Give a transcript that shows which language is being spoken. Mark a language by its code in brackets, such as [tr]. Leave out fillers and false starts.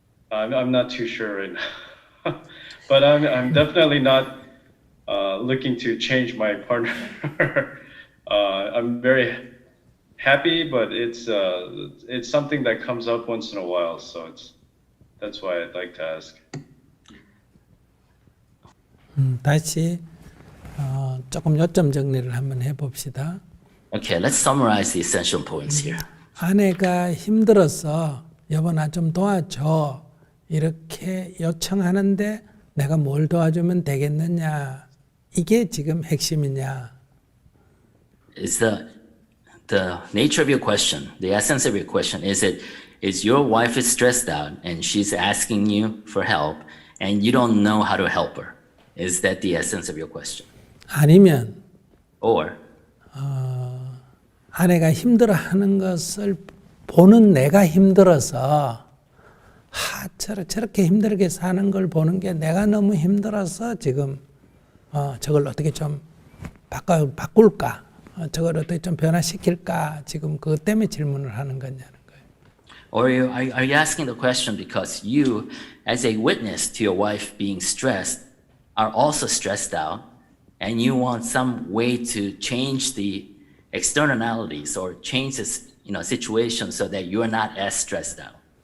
[en] I'm not too sure right now, but I'm definitely not looking to change my partner. I'm very happy, but it's something that comes up once in a while, so that's why I'd like to ask. [ko] 다시 조금 요점 정리를 한번 해봅시다. [en] Okay, let's summarize the essential points here. [ko] 아내가 힘들어서 여보 나 좀 도와줘 이렇게 요청하는데 내가 뭘 도와주면 되겠느냐 이게 지금 핵심이냐. [en] Is the nature of your question, the essence of your question, is your wife is stressed out and she's asking you for help and you don't know how to help her? Is that the essence of your question? [ko] 아니면 [en] Or [ko] 아내가 힘들어하는 것을 보는 내가 힘들어서 저렇게 힘들게 사는 걸 보는 게 내가 너무 힘들어서 지금 저걸 어떻게 좀 바꿀까? 저걸 어떻게 좀 변화시킬까? 지금 그것 때문에 질문을 하는 거냐는 거예요. [en] Or are you asking the question because you, as a witness to your wife being stressed, are also stressed out, and you want some way to change the externalities or change this, situation so that you are not as stressed out?